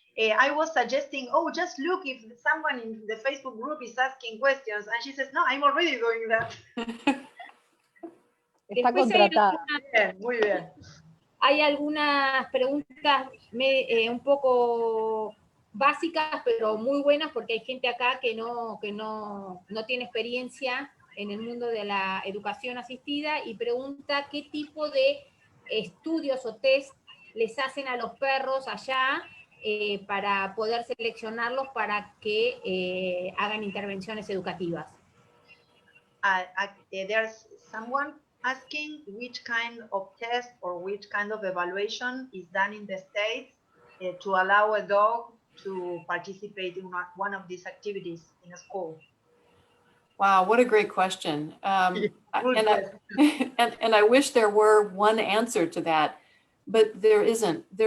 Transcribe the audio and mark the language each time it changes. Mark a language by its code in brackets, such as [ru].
[en] I was suggesting, just look if someone in the Facebook group is asking questions, and she says, no, I'm already doing that. [es] Está contratada. Muy bien. Hay algunas preguntas un poco básicas, pero muy buenas, porque hay gente acá que no tiene experiencia en el mundo de la educación asistida y pregunta qué tipo de estudios o test les hacen a los perros allá para poder seleccionarlos para que hagan intervenciones educativas. [en] There's someone asking which kind of test or which kind of evaluation is done in the States to allow a dog to participate in one of these activities in a school. Wow, what a great question. And I wish there were one answer to that, but there isn't.